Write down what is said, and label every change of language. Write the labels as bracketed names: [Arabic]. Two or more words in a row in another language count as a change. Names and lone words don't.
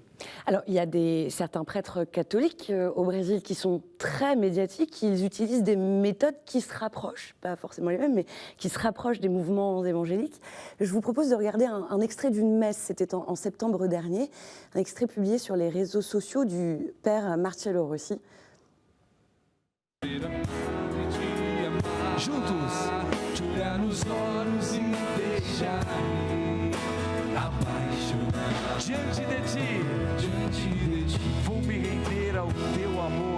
[French] Alors, il y a certains prêtres catholiques au Brésil qui sont très médiatiques. Ils utilisent des méthodes qui se rapprochent, pas forcément les mêmes, mais qui se rapprochent des mouvements évangéliques. Je vous propose de regarder un extrait d'une messe, c'était en septembre dernier, un extrait publié sur les réseaux sociaux du père Marcelo Rossi. [Portuguese] Juntos, te olhar nos olhos e deixar-me apaixonar. Diante de ti, vou me render ao teu amor.